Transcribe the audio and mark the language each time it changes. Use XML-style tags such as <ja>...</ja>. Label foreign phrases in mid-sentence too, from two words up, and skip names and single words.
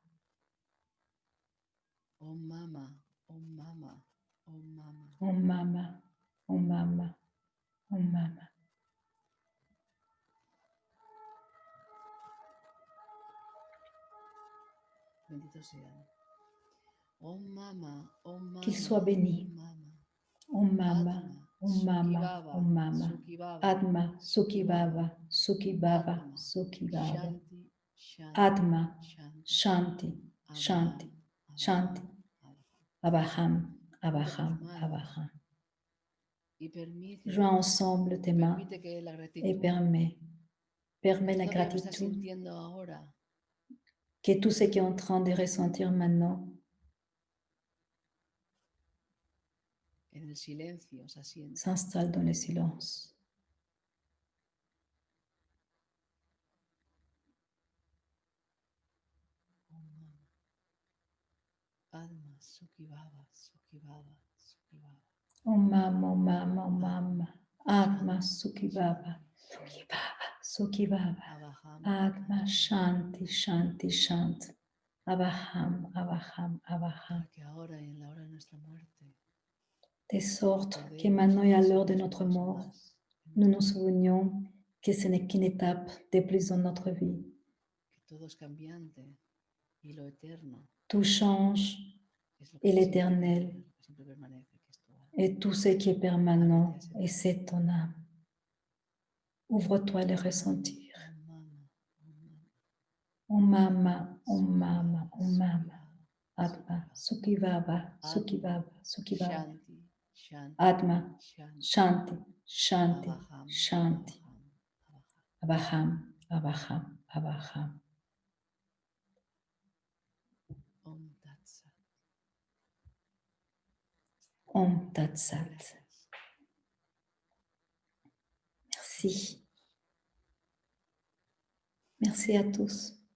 <sa>Oh mama, oh mama, oh mama. Om Mama, Om Mama, Om Mama.</sa> <es>Benditos sean.</es> <sa>Oh mama, oh mama.</sa> <fr>Qu'il soit béni.</fr> <sa>Oh mama. Om Mama, Om Mama, Om Mama. Sukhi Vava, Atma, Sukhi Vava, Sukhi Vava, Atma, Sukhi Vava. Shanti, Shanti, Atma, Shanti, Shanti, Shanti, Avaham, Shanti. Abaham, Abaham, Abaham.</sa> <fr>Joins ensemble tes mains et permets la gratitude, que tout ce qui est en train de ressentir maintenant s'installe dans le silence.</fr> <sa>Om Mam, Om Mam, Om Mam. Atma Sukhibhava, Sukhibhava, Sukhibhava. Atma Shanti, Shanti, Shanti. Abaham, Abaham, Abaham.</sa> <fr>De sorte que maintenant et à l'heure de notre mort, nous nous souvenions que ce n'est qu'une étape de plus dans notre vie. Tout change et l'éternel et tout ce qui est permanent et c'est ton âme. Ouvre-toi à le ressentir.</fr> <sa>Om Mama, Om Mama, Om Mama. Atma, Sukhibhava, Sukhibhava, Sukhibhava. Atma, Shanti, Shanti, Shanti. Abaham, Abaham, Abaham. Om Tat Sat.</sa> <fr>Merci. Merci à tous.</fr>